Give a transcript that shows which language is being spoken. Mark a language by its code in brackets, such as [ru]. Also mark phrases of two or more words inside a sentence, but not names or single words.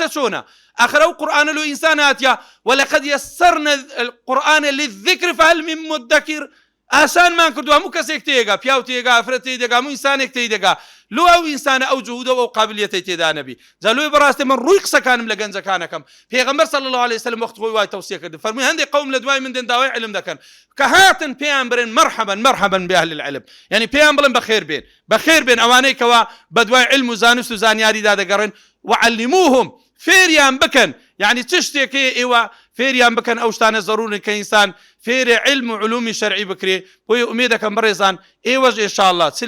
[ckb] چۆنە آخر ئەو قورئانە لۆ ئینسان هاتیە [ar] وەلەقەد یەسەرنا القورئان للذکر فهل من مدەکر [ckb] ئاسانمان کردو هەموو کەسێک تێگا پیاو تێگا ئافرەت تێدەگا هەموو ئینسانێک تێدەگا لۆ ئەو ئینسانە ئەو جوهودە و ئەو قابلیەتەی تێدا نەبی جا لۆی بەڕاستی من ڕووی قسەکانم لە گەنجەکانەکەم پێغەمبەر [ar] صلی الله عليه وسلم [ckb] وەخت خۆی وای تەوسیە کرد فەرمووی هەندێک قەوم لە دوای من دێن داوای علم دەکەن کە هاتن پێیان برن [ar] مرحبا بأهل العلم [ckb] یعنی پێیان بڵێن بەخێر بێن ئەوانەی کەوا بە دوای علم و زانست و زانیاریدا دەگەڕێن وعلموهم فێریان بکەن یعنی چ شتێکەیە ئێوە فێریان بکەن ئەو شتانە زەرورن کە ئینسان فێری علم و علومی شەرعی بکرێ بۆیە ئومێد دەکەم بەڕێزان ئێوەش ئینشاءالله چ